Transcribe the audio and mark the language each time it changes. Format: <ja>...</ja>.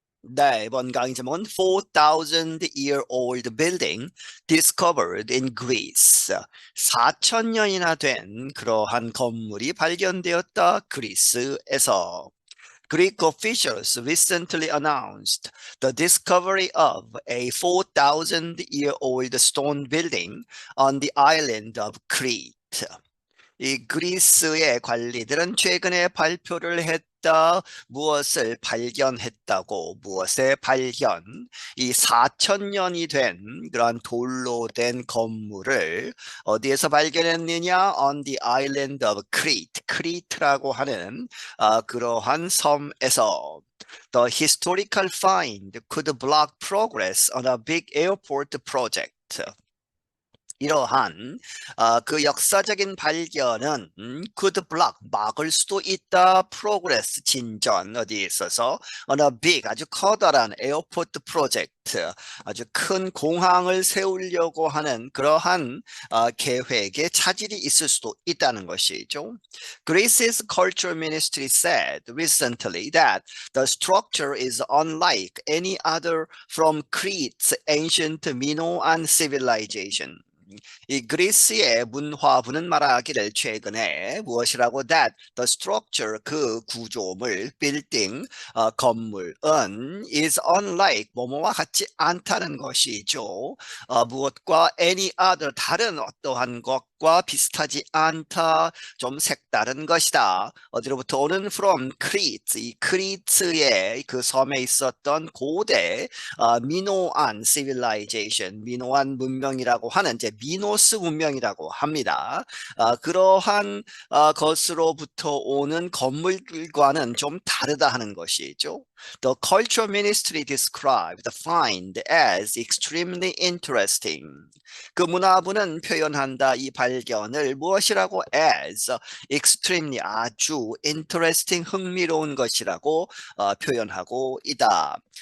<ko>네, 이번 강의 제목은</ko> <en>4,000-year-old building discovered in Greece.</en> <ko>4,000년이나 된 그러한 건물이 발견되었다. 그리스에서.</ko> <en>Greek officials recently announced the discovery of a 4,000-year-old stone building on the island of Crete.</en> <ko>이 그리스의 관리들은 최근에 발표를 했다. 무엇을 발견했다고? 무엇의 발견? 이 4,000년이 된 그러한 돌로 된 건물을 어디에서 발견했느냐?</ko> <en>On the island of Crete.</en> <ko>크리트라고 하는 그러한 섬에서.</ko> <en>The historical find could block progress on a big airport project.</en> <ko>이러한 그 역사적인 발견은</ko> <en>could block</en> <ko>막을 수도 있다.</ko> <en>progress</en> <ko>진전 어디에 있어서</ko> <en>on a big</en> <ko>아주 커다란 에어포트 프로젝트 아주 큰 공항을 세우려고 하는 그러한 계획에 차질이 있을 수도 있다는 것이죠.</ko> <en>Greece's culture ministry said recently that the structure is unlike any other from Crete's ancient Minoan civilization.</en> <ko>이 그리스의 문화부는 말하기를 최근에 무엇이라고</ko> <en>that the structure</en> <ko>그 구조물 빌딩 건물은</ko> <en>is unlike</en> <ko>뭐뭐와 같지 않다는 것이죠. 무엇과</ko> <en>any other</en> <ko>다른 어떠한 것과 비슷하지 않다. 좀 색다른 것이다. 어디로부터 오는</ko> <en>from Crete</en> <ko>이 크리트의 그 섬에 있었던 고대 미노안</ko> <en>civilization</en> <ko>미노안 문명이라고 하는 이제 미노스 문명이라고 합니다. 그러한 것으로부터 오는 건물들과는 좀 다르다 하는 것이죠.</ko> <en>The Culture Ministry described the find as extremely interesting.</en> <ko>그 문화부는 표현한다 이 발견을 무엇이라고</ko> <en>as extremely</en> <ko>아주</ko> <en>interesting</en> <ko>흥미로운 것이라고 표현하고 있다.</ko>